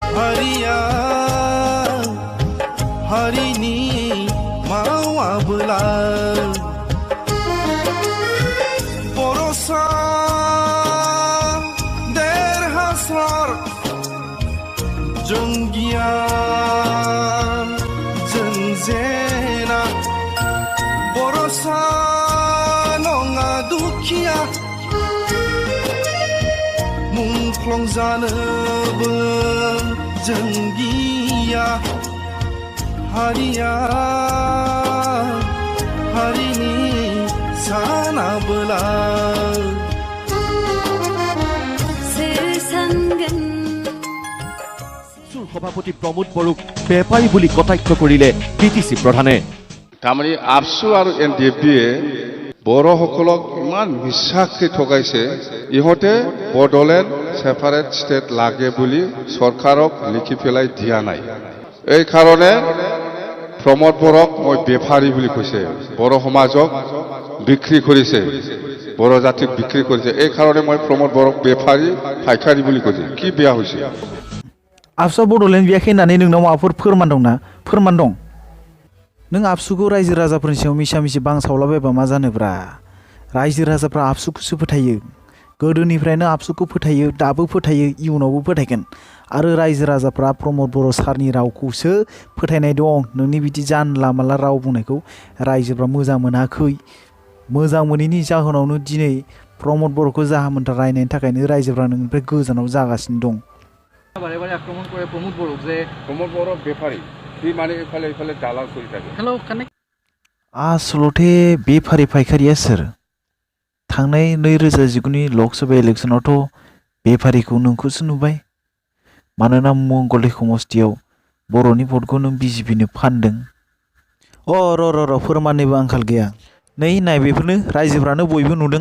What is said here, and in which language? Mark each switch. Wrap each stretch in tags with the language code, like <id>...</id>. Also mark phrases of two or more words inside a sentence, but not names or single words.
<brx>हारिया हारिनि मावाबोला बर'सा देरहासार जों गियान जों जेना बर'सा नङा दुखिया मुंख्लं जानोबो जों गिया हारिया हारिनि सानाबोला</brx> <as>সভাপতি প্ৰমোদ বড়োক বেপাৰী বুলি কটাক্ষ কৰিলে পিটিচি প্ৰধানে। তাৰমানে আপসু আৰু NDFBয়ে বড়োসকলক ইমান মিছাকৈ ঠগাইছে, ইহঁতে বড়োলেণ্ড ছেপাৰেট ষ্টেট লাগে বুলি চৰকাৰক লিখি পেলাই দিয়া নাই। এই কাৰণে প্ৰমোদ বড়োক মই বেপাৰী বুলি কৈছে, বড়ো সমাজক বিক্ৰী কৰিছে, বড়ো জাতিক বিক্ৰী কৰিছে। এই কাৰণে মই প্ৰমোদ বড়োক বেপাৰী ফাইখাৰী বুলি কৈছে। কি বেয়া হৈছে?</as> <brx>आबसुआ बड'लेण्ड बियाखै होननानै नोंनाव माबाफोर फोरमान दंना? फोरमान दं? नों आबसुखौ रायजो राजाफोरनि सायाव मिसा मिसि बांसावलाबायबा मा जानोब्रा? रायजो राजाफ्रा आबसुखौसो फोथायो, गोदोनिफ्रायनो आबसुखौ फोथायो, दाबो फोथायो, इयुनावबो फोथायगोन। आरो रायजो राजाफ्रा प्रमोद बर' सारनि रावखौसो फोथायनाय दं। नोंनि बिदि जानला मानला राव बुंनायखौ रायजोफ्रा मोजां मोनाखै। मोजां मोनैनि जाहोनावनो दिनै प्रमोद बर'खौ जाहामोनथा रायनायनि थाखायनो रायजोफ्रा नोंनिफ्राय गोजानाव जागासिनो दं।</brx> <as>বাৰে বাৰে আক্ৰমণ কৰে প্ৰমোদ বড়োক যে প্ৰমোদ বড়ো বেপাৰী, সি মানে ইফালে ইফালে দালাল কৰি থাকে।</as> <en>hello connect</en> <brx>आसलथे बेफारी फायखारिया सोर? थांनाय 2019नि लकसभा इलेक्शनावथ' बेफारिखौ नोंखौसो नुबाय। मानोना मंगलदै समस्थियाव बर'नि भटखौ नों BJPनो फानदों। र' फोरमाननिबो आंखाल गैया। नै नाय बेफोरनो रायजोफ्रानो बयबो नुदों।</brx>